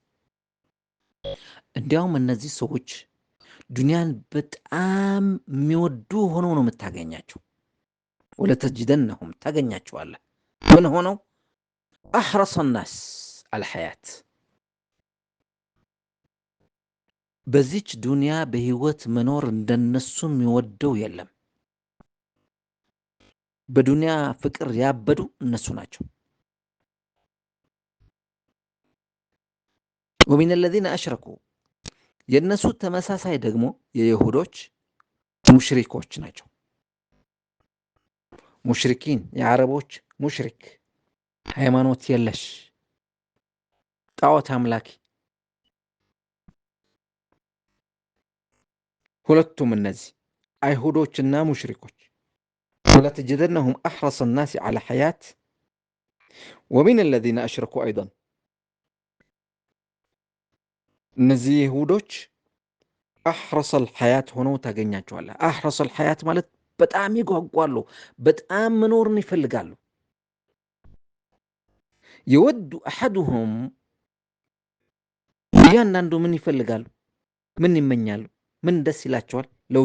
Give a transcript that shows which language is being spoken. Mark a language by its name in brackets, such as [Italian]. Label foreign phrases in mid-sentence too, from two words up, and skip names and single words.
[Amharic] እንዲያውም እነዚህ ሰዎች ዱንያን በጣም የሚወዱ ሆነው ነው የምታገኛቸው ወለተጅደነሁም ታገኛቸዋለህ ምን ሆነው [Arabic] أحرص الناس على حياة [Amharic] በዚች ዱንያ በህይወት መኖር እንደነሱ የሚወደው የለም በዱንያ ፍቅር ያበዱ እነሱ ናቸው [Arabic] ومن الذين أشركوا [Amharic] የነሱ ተመሳሳይ ደግሞ የይሁዶች ሙሽሪኮች ናቸው ሙሽሪኪን የአረቦች ሙሽሪክ ሃይማኖት የለሽ ጣዖት አምላኪ ሁለቱም እነዚህ አይሁዶችና ሙሽሪኮች [Arabic] ولتجدنهم أحرص الناس على حياة ومن الذين أشركوا أيضا [Amharic] እነዚህ ይሁዶች [Arabic] أحرص الحياة [Amharic] ሆነው ታገኛቸዋለህ [Arabic] أحرص الحياة [Amharic] ማለት በጣም ይጓጓሉ በጣም መኖርን ይፈልጋሉ የወዱ አሐዱሁም እያንዳንዱ ምን ይፈልጋሉ ምን ይመኛሉ ምን ደስ ይላቸዋል ለው